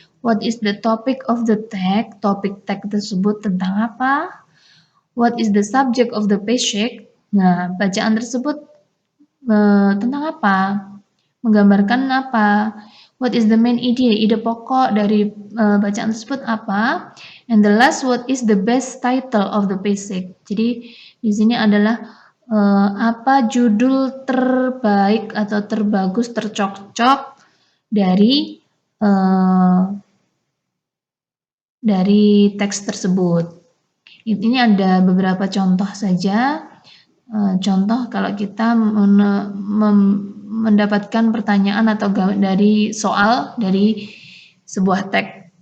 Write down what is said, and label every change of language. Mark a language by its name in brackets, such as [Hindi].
[English] What is the topic of the text? [Indonesian] Topik teks tersebut tentang apa? [English] What is the subject of the passage? [Indonesian] Nah, bacaan tersebut tentang apa? Menggambarkan apa? What is the main idea? Ide pokok dari bacaan tersebut apa? [English] And the last, what is the best title of the passage? [Indonesian] Jadi di sini adalah apa judul terbaik atau terbagus, tercocok dari teks tersebut. Ini ada beberapa contoh saja. Contoh kalau kita mendapatkan pertanyaan atau dari soal dari sebuah teks.